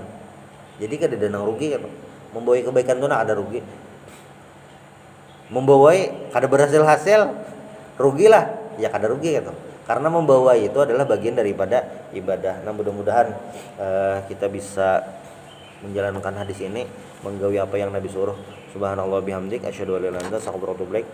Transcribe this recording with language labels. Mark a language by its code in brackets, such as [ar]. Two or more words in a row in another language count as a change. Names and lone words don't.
[bjn] Jadi kada ada nang rugi gitu. Membawai kebaikan itu ada rugi, membawai kada berhasil rugilah ya, kada rugi gitu, karena membawai itu adalah bagian daripada ibadah. Nah mudah-mudahan kita bisa menjalankan hadis ini, menggawi apa yang Nabi suruh. [ar] سبحان الله بحمدك أشهد أن لا إله إلا أنت أستغفرك وأتوب إليك.